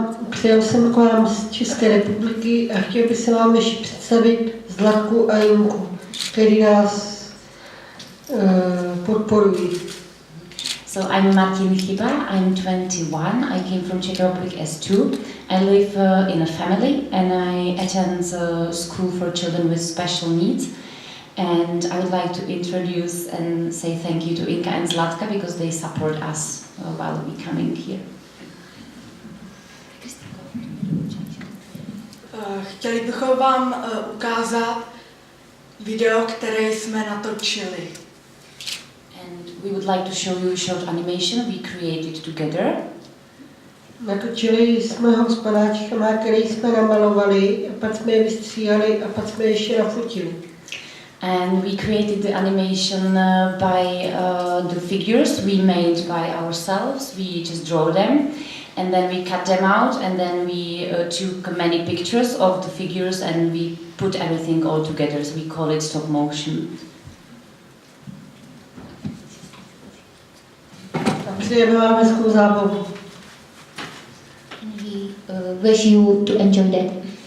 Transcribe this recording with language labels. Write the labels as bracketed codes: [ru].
[cs] Přijel jsem k vám z České republiky a chtěl bych se vám ještě představit Zlatku a Jinku, který nás podporují. [en] So I'm Martin Chyba, I'm 21, I came from Czech Republic as two. I live in a family and I attend school for children with special needs. And I would like to introduce and say thank you to Inka and Zlatka because they support us while we coming here. [cs] Chtěli bychom vám ukázat video, které jsme natočili. [en] And we would like to show you a short animation we created together. [cs] Natočili jsme ho s panáčkama, který jsme namalovali, a pak jsme je vystříhali a pak jsme je ještě nafotili. [en] And we created the animation by the figures we made by ourselves. We just draw them and then we cut them out and then we took many pictures of the figures and we put everything all together. So we call it stop motion. [cs] A přejeme vám hezkou zábavu. [en] And we wish you to enjoy that.